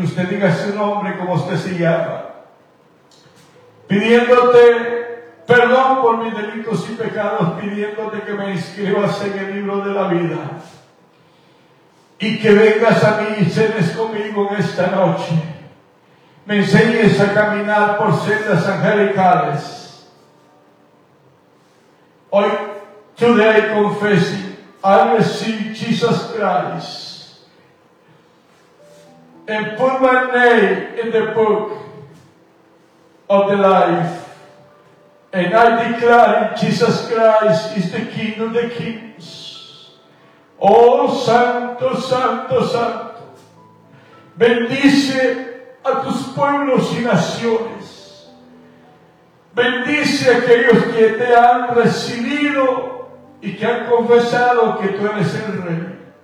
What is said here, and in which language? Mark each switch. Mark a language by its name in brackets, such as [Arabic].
[Spanish] Usted diga su nombre como usted se llama, pidiéndote perdón por mis delitos y pecados, pidiéndote que me inscribas en el libro de la vida y que vengas a mí y cenes conmigo en esta noche. Me enseñes a caminar por sendas angelicales. [English] Hoy, today, confessing, I receive Jesus Christ and put my name in the book of the life, and I declare Jesus Christ is the King of the Kings. [Spanish] Oh, Santo, Santo, Santo, bendice a tus pueblos y naciones. Bendice a aquellos que te han recibido y que han confesado que tú eres el Rey.